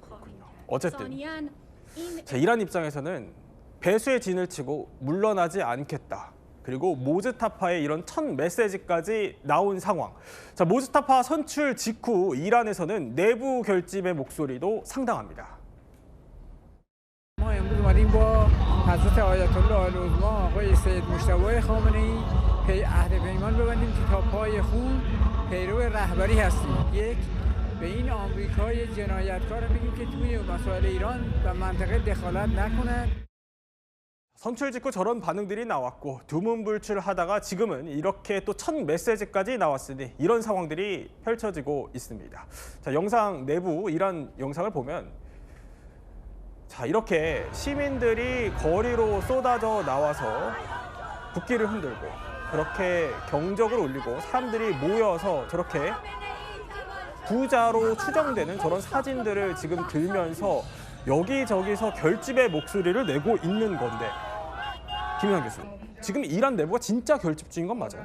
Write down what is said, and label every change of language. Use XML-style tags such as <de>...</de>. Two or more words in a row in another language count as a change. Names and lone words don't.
<ko>어쨌든 자, 이란 입장에서는 배수의 진을 치고 물러나지 않겠다. 그리고 모스타파의 이런 첫 메시지까지 나온 상황. 자, 모스타파 선출 직후 이란에서는 내부 결집의 목소리도 상당합니다.</ko> <fa>ما امروز اومدیم با حضرت آیت الله العظما آقای سید مجتبی خامنه‌ای عهد پیمان ببندیم که تا پای خون پیرو رهبری هستیم. یک به این آمریکای جنایتکار بگیم که توی مسائل ایران و منطقه دخالت نکند.</fa> <ko>선출 직후 저런 반응들이 나왔고 두문불출하다가 지금은 이렇게 또 첫 메시지까지 나왔으니 이런 상황들이 펼쳐지고 있습니다. 자, 영상 내부 이란 영상을 보면 자, 이렇게 시민들이 거리로 쏟아져 나와서 국기를 흔들고 그렇게 경적을 울리고 사람들이 모여서 저렇게 부자로 추정되는 저런 사진들을 지금 들면서 여기저기서 결집의 목소리를 내고 있는 건데 김윤환 교수, 지금 이란 내부가 진짜 결집 중인 건 맞아요?</ko>